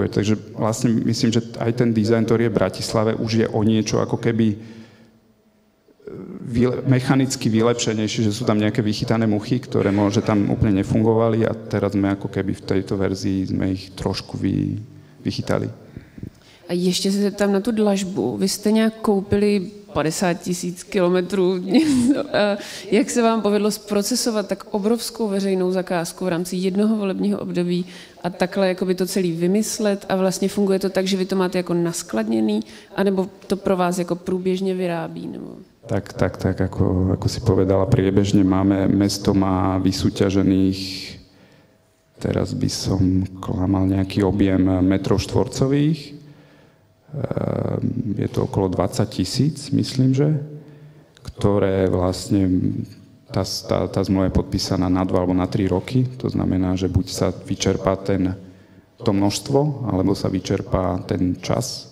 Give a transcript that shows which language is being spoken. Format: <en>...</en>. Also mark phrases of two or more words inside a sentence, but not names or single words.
<sk>Takže vlastne myslím, že aj ten dizajn, ktorý je v Bratislave, už je o niečo ako keby mechanicky vylepšenejšie, že sú tam nejaké vychytané muchy, ktoré možno tam úplne nefungovali, a teraz sme ako keby v tejto verzii sme ich trošku vychytali.</sk> <cs>A ještě se zeptám na tu dlažbu. Vy jste nějak koupili 50 000 kilometrů. Jak se vám povedlo zprocesovat tak obrovskou veřejnou zakázku v rámci jednoho volebního období a takhle jakoby to celý vymyslet, a vlastně funguje to tak, že vy to máte jako naskladněný, anebo to pro vás jako průběžně vyrábí? Nebo...</cs> <sk>Tak, ako si povedala, priebežne mesto má vysúťažených, teraz by som klamal, nejaký objem metrov štvorcových. Je to okolo 20 000, myslím, že, ktoré vlastne, tá zmluva je podpísaná na 2 alebo na 3 roky, to znamená, že buď sa vyčerpá to množstvo, alebo sa vyčerpá ten čas.</sk>